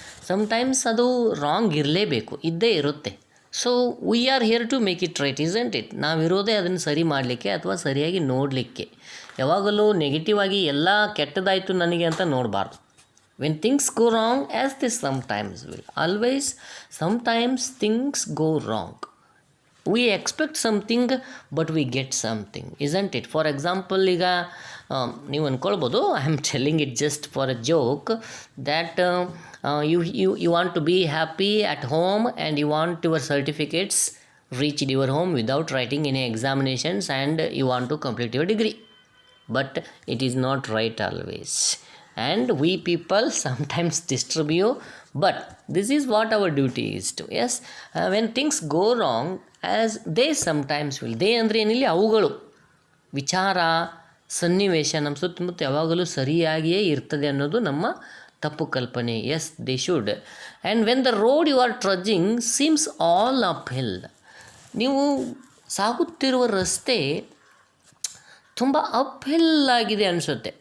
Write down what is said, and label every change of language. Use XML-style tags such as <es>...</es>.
<en>sometimes</en> <kn>ಅದು wrong ಇರಲೇಬೇಕು, ಇದ್ದೇ ಇರುತ್ತೆ.</kn> <en>So we are here to make it right, isn't it?</en> <kn>ನಾವಿರೋದೇ ಅದನ್ನು ಸರಿ ಮಾಡಲಿಕ್ಕೆ ಅಥವಾ ಸರಿಯಾಗಿ ನೋಡಲಿಕ್ಕೆ. ಯಾವಾಗಲೂ ನೆಗೆಟಿವ್ ಆಗಿ ಎಲ್ಲ ಕೆಟ್ಟದಾಯಿತು ನನಗೆ ಅಂತ ನೋಡಬಾರ್ದು.</kn> <en>When things go wrong, as they sometimes will, always sometimes things go wrong. We expect something but we get something, isn't it? For example,</en> <kn>ಈಗ ನೀವು ಅಂದ್ಕೊಳ್ಬೋದು,</kn> <en>I am telling it just for a joke, that you want to be happy at home and you want your certificates reached your home without writing any examinations and you want to complete your degree. But it is not right always. And we people sometimes disturb you But this is what our duty is to. Yes, when things go wrong, as they sometimes will, they</en> <kn>ಅಂದರೆ ಏನಿಲ್ಲ, ಅವುಗಳು ವಿಚಾರ ಸನ್ನಿವೇಶ ನಮ್ಮ ಸುತ್ತಮುತ್ತ ಯಾವಾಗಲೂ ಸರಿಯಾಗಿಯೇ ಇರ್ತದೆ ಅನ್ನೋದು ನಮ್ಮ ತಪ್ಪು ಕಲ್ಪನೆ.</kn> <en>Yes, they should. And when the road you are trudging seems all uphill,</en> <kn>ನೀವು ಸಾಗುತ್ತಿರುವ ರಸ್ತೆ ತುಂಬ ಅಪ್ ಹಿಲ್ ಆಗಿದೆ ಅನಿಸುತ್ತೆ.</kn>